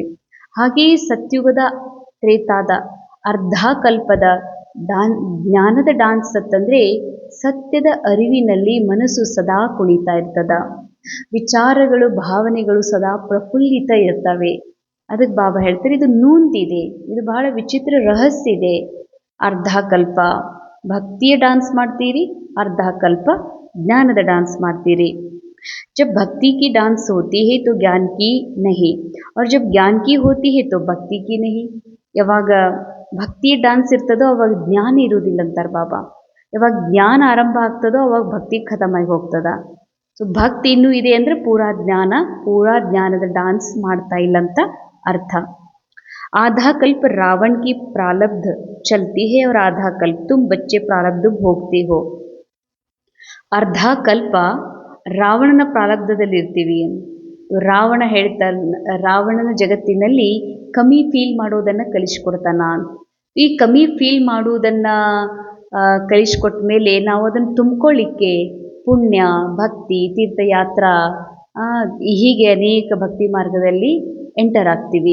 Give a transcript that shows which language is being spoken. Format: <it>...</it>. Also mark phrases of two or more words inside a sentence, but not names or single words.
<kn>ಹಾಗೆಯೇ ಸತ್ಯುಗದ ತ್ರೇತಾದ ಅರ್ಧ ಕಲ್ಪದ ಜ್ಞಾನದ ಡಾನ್ಸ್ ಅಂತಂದರೆ ಸತ್ಯದ ಅರಿವಿನಲ್ಲಿ ಮನಸ್ಸು ಸದಾ ಕುಣಿತಾ ಇರ್ತದ, ವಿಚಾರಗಳು ಭಾವನೆಗಳು ಸದಾ ಪ್ರಫುಲ್ಲಿತ ಇರ್ತವೆ. ಅದಕ್ಕೆ ಬಾಬಾ ಹೇಳ್ತಾರೆ ಇದು ನೂಂತಿದೆ, ಇದು ಬಹಳ ವಿಚಿತ್ರ ರಹಸ್ಯ ಇದೆ. ಅರ್ಧ ಕಲ್ಪ ಭಕ್ತಿಯ ಡಾನ್ಸ್ ಮಾಡ್ತೀರಿ, ಅರ್ಧ ಕಲ್ಪ ಜ್ಞಾನದ ಡಾನ್ಸ್ ಮಾಡ್ತೀರಿ.</kn> <hi>जब भक्ति की डांस होती है तो ज्ञान की नहीं, और जब ज्ञान की होती है तो भक्ति की नहीं.</hi> <kn>ಯಾವಾಗ ಭಕ್ತಿ ಡಾನ್ಸ್ ಇರ್ತದೋ ಅವಾಗ ಜ್ಞಾನ ಇರುವುದಿಲ್ಲ ಅಂತಾರೆ ಬಾಬಾ. ಯಾವಾಗ ಜ್ಞಾನ ಆರಂಭ ಆಗ್ತದೋ ಅವಾಗ ಭಕ್ತಿ ಖತಮಾಗಿ ಹೋಗ್ತದ. ಸೊ ಭಕ್ತಿ ಇನ್ನೂ ಇದೆ ಅಂದರೆ ಪೂರಾ ಜ್ಞಾನದ ಡಾನ್ಸ್ ಮಾಡ್ತಾ ಇಲ್ಲ ಅಂತ ಅರ್ಥ.</kn> <hi>आधा कल्प रावण की प्रारब्ध चलती है और आधा कल्प तुम बच्चे प्रारब्ध भोगते हो.</hi> <kn>ಅರ್ಧ ಕಲ್ಪ ರಾವಣನ ಪ್ರಾರಬ್ಧದಲ್ಲಿ ಇರ್ತೀವಿ. ರಾವಣ ಹೇಳ್ತಾನೆ, ರಾವಣನ ಜಗತ್ತಿನಲ್ಲಿ ಕಮ್ಮಿ ಫೀಲ್ ಮಾಡೋದನ್ನು ಕಲಿಸ್ಕೊಡ್ತಾನ. ಈ ಕಮ್ಮಿ ಫೀಲ್ ಮಾಡುವುದನ್ನು ಕಲಿಸ್ಕೊಟ್ಟ ಮೇಲೆ ನಾವು ಅದನ್ನು ತುಂಬಿಕೊಳ್ಳಿಕ್ಕೆ ಪುಣ್ಯ, ಭಕ್ತಿ, ತೀರ್ಥಯಾತ್ರಾ ಹೀಗೆ ಅನೇಕ ಭಕ್ತಿ ಮಾರ್ಗದಲ್ಲಿ ಎಂಟರ್ ಆಗ್ತೀವಿ.</kn>